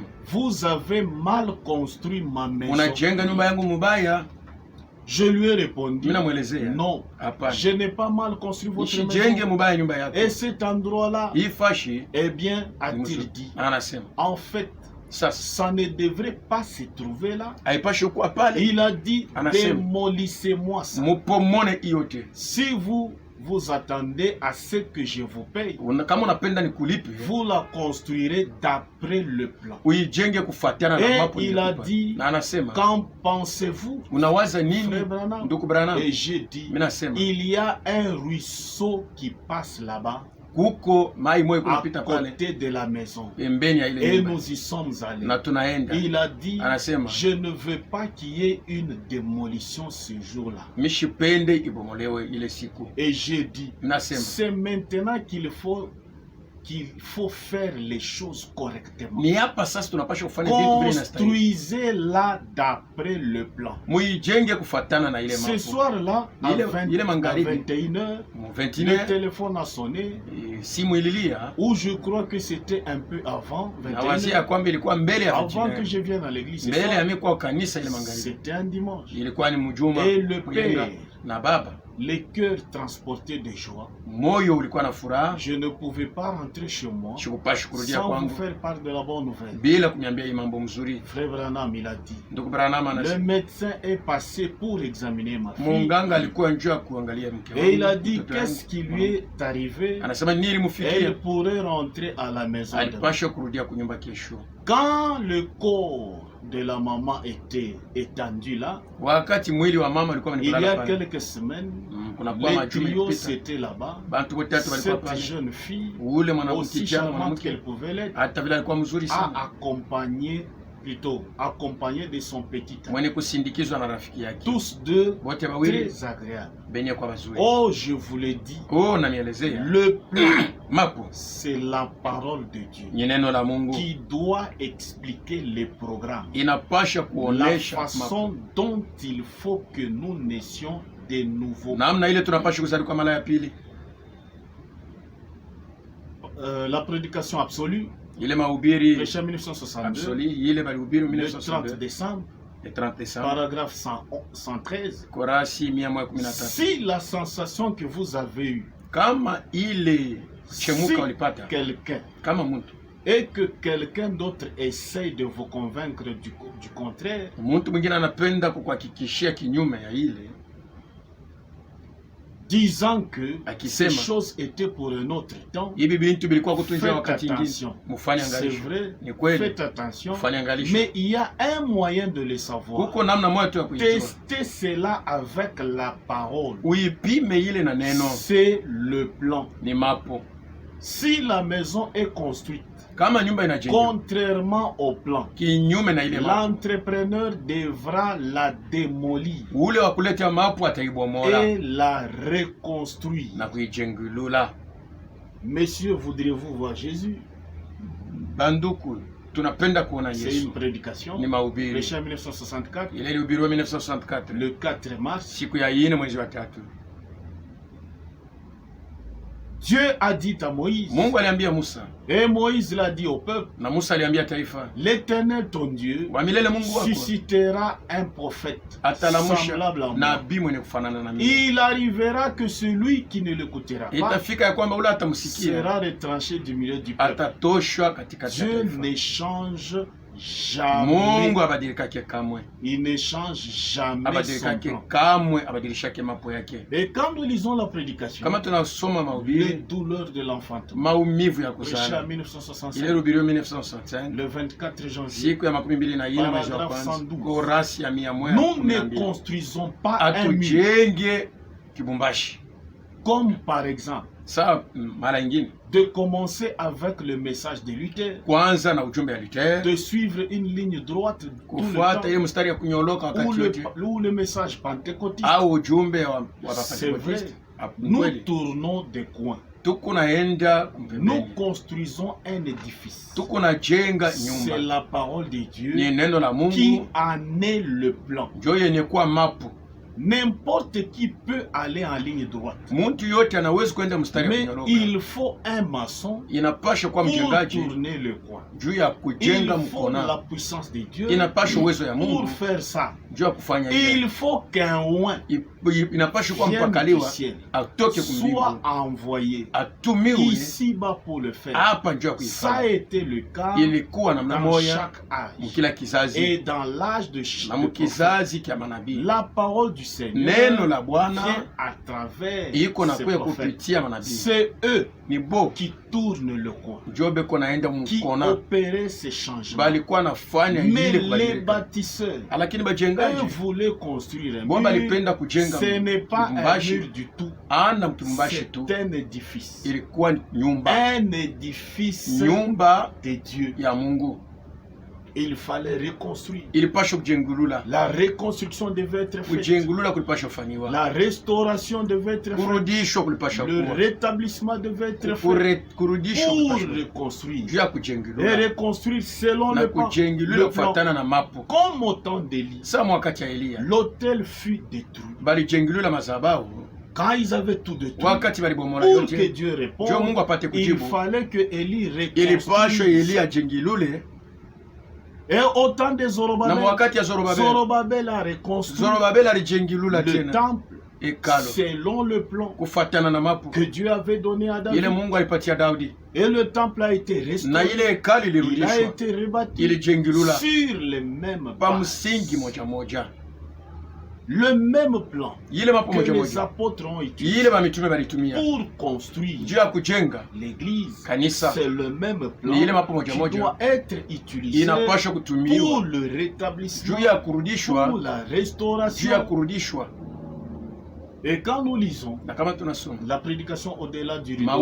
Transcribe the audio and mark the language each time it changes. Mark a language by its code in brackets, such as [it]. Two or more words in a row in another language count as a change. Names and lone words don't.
[fr] vous avez mal construit ma maison. [sw] unajenga nyumba yangu mubaya. [fr] Je lui ai répondu, [sw] Mimi namwelezea, [fr] non, [sw] hapana, [fr] je n'ai pas mal construit votre [sw] usijenge [fr] maison. [sw] mubaya nyumba yako. [fr] Et cet endroit-là, [sw] Hii fashi [fr] eh bien, a-t-il dit, [sw] anasema [fr] en fait, [sw] sasa [fr] ça ne devrait pas se trouver là. [sw] haipashi kuwa pale, [fr] Il a dit, [sw] Anasema, [fr] démolissez-moi ça. [sw] mupomone yote. [fr] Si vous attendez à ce que je vous paye, [sw] Kama unapenda nikulipe, [fr] vous la construirez d'après le plan. [sw] uijenge kufuatana na [fr] Et [sw] mapo [fr] il a [sw] nilikupa. [fr] dit, [sw] Na anasema [fr] qu'en pensez-vous, [sw] unawaza nini [fr] frère Branham? [sw] ndugu Branham? [fr] Et j'ai dit, [sw] Mimi nasema [fr] il y a un ruisseau qui passe là-bas, [sw] kuko mai moyo [fr] à [sw] kunapita pale [fr] côté de la maison. [sw] pembeni ya ile [fr] Et [sw] nyumba, [fr] nous y sommes allés. [sw] na tunaenda. [fr] Il a dit, [sw] Anasema [fr] je ne veux pas qu'il y ait une démolition ce jour-là. [sw] mishipende ibomolewe ile siku. [fr] Et j'ai dit, [sw] Nasema [fr] c'est maintenant qu'il faut faire les choses correctement. [sw] ni hapa sasa tunapaswa kufanya vitu vile inastahili. [fr] Construisez-la d'après le plan. [sw] Muijenge kufuatana na ile [fr] Ce [sw] mambo. [fr] soir-là, à Il est 21h, [sw] Mu [fr] le 21 téléphone a sonné, [sw] simu ililia, [fr] ou je crois que c'était un peu avant [sw] na wazia [fr] 21h, [sw] kwamba ilikuwa mbele ya [fr] avant que 21, je vienne à l'église. [sw] mbele ya mimi kwa kanisa ile magharibi. [fr] C'était un dimanche. [sw] Ilikuwa ni mjuma [fr] Et le [sw] kujenga, [fr] père [sw] na baba [fr] les cœurs transportés de joie. [sw] moyo ulikuwa na furaha, [fr] Je ne pouvais pas rentrer chez moi [sw] sikupashi kurudia [fr] sans vous [sw] kwangu [fr] faire part de la bonne nouvelle. [sw] bila kuniambia hii mambo mzuri. [fr] Frère Branham, il a dit, [sw] Ndugu Branham [fr] le [sw] anasema [fr] médecin est passé pour examiner ma fille. [sw] munganga alikuwa njoo kuangalia mke [fr] Et il a [sw] wangu, [fr] dit, [sw] mtoto [fr] qu'est-ce qui lui est arrivé? [sw] anasema nini [fr] Elle [sw] limufikia, [fr] pourrait rentrer à la maison. demain. [sw] alipasha kurudia kunyumba kesho. [fr] Quand le corps de la maman était étendu là, [sw] Wakati mwili wa mama ulikuwa [fr] il y [sw] umelala [fr] a [sw] pale, [fr] quelques semaines, [sw] kuna kwa [fr] les [sw] majuma [fr] trios [sw] ilipita, [fr] c'était là-bas. [sw] bantu watatu walikuwa [fr] Cette [sw] pale. [fr] jeune fille, [sw] Ule mwanamke [fr] aussi [sw] kijana [fr] charmante [sw] mwanamke [fr] qu'elle pouvait l'être, [sw] hata vile alikuwa mzuri [fr] a [sw] sana, [fr] accompagné de son petit ami. [sw] mwenye kusindikizwa na rafiki yake, [fr] Tous deux [sw] wote wawili [fr] très agréables. [sw] benye kwa bazuri. [fr] Oh, je vous l'ai dit, [sw] Nanielezea [fr] le plan, [sw] mapo [fr] c'est la parole de Dieu [sw] ni neno la Mungu, [fr] qui doit expliquer les programmes, [sw] inapasha [fr] la [sw] kuonesha [fr] façon dont il faut que nous naissions de nouveaux. [sw] namna ile tunapasha kuzalika mara ya pili. [fr] La prédication absolue, [sw] Ile mahubiri [fr] prêché en 1962, [sw] absolu ile balihubiri [fr] le 30 [sw] 1962 [fr] décembre, le 30 décembre, paragraphe 113. [sw] Korasi 113. [fr] Si la sensation que vous avez eue, [sw] Kama ile chemuka [fr] si [sw] ulipata [fr] quelqu'un [sw] kama mtu [fr] et que quelqu'un d'autre essaye de vous convaincre du contraire, [sw] mtu mwingine anapenda kukuhakikishia kinyume ya ile, [fr] disant que ces [sw] akisema [fr] choses étaient pour un autre temps, [sw] hivi bintu bilikuwa kutunja [fr] faites [sw] wakati ingine, [fr] attention. [sw] mufanye [fr] C'est [sw] angalisho. [fr] vrai, [sw] Ni kweli, [fr] faites attention, [sw] mufanye angalisho. [fr] mais il y a un moyen de le savoir. [sw] Huko namna moja tu ya kuijua, [fr] Testez cela avec la parole. [sw] uipime ile na neno, [fr] C'est le plan. [sw] ni mapo. [fr] Si la maison est construite [sw] Kama nyumba inajengwa [fr] contrairement au plan, [sw] kinyume na ile mapo, [fr] l'entrepreneur devra la démolir [sw] ule wa kuleta mapo ataibomola [fr] et la reconstruire. [sw] na kuijengulula. [fr] Messieurs, voudriez-vous voir Jésus? [sw] Banduku, tunapenda kuona [fr] C'est [sw] Yesu. [fr] une prédication [sw] Ni mahubiri [fr] prêchée en 1964, [sw] ile ilihubiriwa 1964 [fr] le 4 mars. [sw] siku ya 4 mwezi wa 3. [fr] Dieu a dit à Moïse, [sw] Mungu aliambia Musa [fr] et Moïse l'a dit au peuple, [sw] na Musa aliambia taifa, [fr] l'Éternel ton Dieu [sw] wa milele Mungu wako [fr] suscitera un prophète [sw] atalamusha [fr] semblable à moi. [sw] nabii mwenye kufanana na mimi. [fr] Il arrivera que celui qui ne l'écoutera pas [sw] Itafika ya kwamba ule atamsikia [fr] sera retranché du milieu du peuple. [sw] atatoshwa katika [fr] Dieu [sw] taifa. [fr] ne change jamais. [sw] Mungu abadilikake kamwe, [fr] Il ne change jamais son [sw] abadilikake [fr] plan. [sw] kamwe, abadilishake mapo yake. [fr] Et quand nous lisons la prédication, [sw] Kama tunasoma [fr] les [sw] mahubiri [fr] douleurs de l'enfantement, [sw] maumivu ya [fr] prêché en [sw] kuzala, 1965, ile ilihubiriwa 1965 [fr] le 24 janvier, [sw] siku ya 24 mwezi wa [fr] Paragraphe [sw] kwanza, [fr] 112. [sw] korasi ya 112. [fr] nous ne construisons pas un mur. [sw] Atujenge kibumbashi. [fr] Comme par exemple, [sw] Saa mara ingine [fr] de commencer avec le message de Luther, [sw] kwanza na ujumbe ya Luther, [fr] de suivre une ligne droite tout le [sw] kufuata [fr] temps, [sw] ile mstari ya kunyoloka [fr] ou [sw] wakati wote, [fr] le message pentecôtiste. [sw] au ujumbe wa [fr] C'est vrai, [sw] Pentecoste. [fr] nous [sw] Kweli [fr] tournons des coins. [sw] tuko naenda [fr] Nous [sw] pembeni, [fr] construisons un édifice. [sw] tuko najenga [fr] C'est [sw] nyumba. [fr] la parole de [sw] Ni [fr] Dieu [sw] neno la [fr] qui [sw] Mungu [fr] en est le plan. [sw] njo yenye kuwa mapo. [fr] N'importe qui peut aller en ligne droite. [sw] Muntu yote anawezi kwenda mstari ya [fr] Mais [sw] kunyoloka. [fr] il faut un maçon [sw] Inapasha kuwa [fr] pour [sw] mjengaji [fr] tourner le coin. [sw] juu ya [fr] Il [sw] kujenga [fr] faut la [sw] mkona, [fr] puissance de Dieu [sw] inapasha uwezo ya Mungu [fr] pour faire ça. [sw] juu ya kufanya hivyo. [fr] Il faut qu'un oin [sw] Inapasha kuwa [fr] vienne du [sw] mpakaliwa [fr] ciel, [sw] atoke kumbingu, [fr] soit envoyé [sw] atumiwe [fr] ici-bas pour le faire. [sw] hapa juu ya [fr] Ça a [sw] kuifanya. [fr] été le cas [sw] Ilikuwa namna [fr] dans [sw] moya [fr] chaque âge. [sw] mukila kizazi [fr] Et dans l'âge de [sw] na [fr] prophète, [sw] mukizazi kya manabii. [fr] la parole du Seigneur [sw] Neno la Bwana [fr] vient à travers [sw] iko [fr] ces [sw] nakuya [fr] prophètes. [sw] kupitia manabii. [fr] C'est eux [sw] Ni bo [fr] qui tournent le coin, [sw] njo beko naenda [fr] qui [sw] mukona, [fr] opéraient ces changements. [sw] balikuwa nafanya [fr] Mais [sw] ile [fr] les [sw] kubadilika, [fr] bâtisseurs, [sw] lakini [fr] eux [sw] bajengaji [fr] voulaient construire un [sw] bo [fr] mur. [sw] balipenda kujenga [fr] Ce n'est pas un [sw] mbashi, [fr] mur du tout. [sw] ana mtumbashi tu, [fr] C'est un édifice. [sw] ilikuwa nyumba, [fr] Un édifice [sw] nyumba [fr] de Dieu. [sw] ya Mungu. [fr] Il fallait reconstruire. [sw] Ilipasha kujengulula, [fr] La reconstruction devait être faite. [sw] kujengulula kulipasha fanywa, [fr] La restauration devait être faite. [sw] kurudishwa kulipasha [fr] Le [sw] kuwa, [fr] rétablissement devait être fait [sw] kurudishwa [fr] pour [sw] kulipasha [fr] reconstruire. [sw] juu ya [fr] Et [sw] kujengulula [fr] reconstruire selon [sw] na [fr] le plan. [sw] kujengulula [fr] Le plan. [sw] kufatana na mapo. [fr] Comme au temps d'Élie, [sw] Sa wakati ya Eliya [fr] l'autel fut détruit. [sw] balijengulula mazabau, [fr] Quand ils avaient tout détruit, [sw] wakati balibomola [fr] pour que [sw] yote [fr] Dieu [sw] njo [fr] réponde, [sw] Mungu apate [fr] il [sw] kujibu, [fr] fallait que Élie [sw] ilipashwa [fr] reconstruise. [sw] Eliya ajengilule. [fr] Et au temps de [sw] Na Zorobabel, wakati ya Zorobabel, [fr] Zorobabel a reconstruit [sw] Zorobabel alijengilula [fr] le [sw] tena [fr] temple [sw] hekalo [fr] selon le plan [sw] kufatana na mapu [fr] que Dieu avait donné à David. [sw] ile Mungu alipatia Daudi, [fr] Et le temple a été [sw] na [fr] restauré. [sw] ile hekalo [fr] Il a [sw] ilirudishwa, [fr] été rebâti [sw] ilijengilula [fr] sur les mêmes [sw] pa [fr] bases. [sw] msingi moja moja, [fr] Le même plan [sw] ile mapu [fr] que [sw] moja [fr] les [sw] moja [fr] apôtres ont utilisé [sw] ile bamitume balitumia [fr] pour construire [sw] juu ya kujenga [fr] l'église. [sw] kanisa. [fr] C'est le même plan [sw] Ni ile mapu moja [fr] qui [sw] moja [fr] doit être utilisé [sw] inapaswa [fr] pour [sw] kutumiwa [fr] le rétablissement, [sw] juu ya [fr] pour [sw] kurudishwa, [fr] la [sw] juu ya [fr] restauration. [sw] kurudishwa. [fr] Et quand nous lisons [sw] Na kama tunasoma [fr] la prédication au-delà du rideau du temps,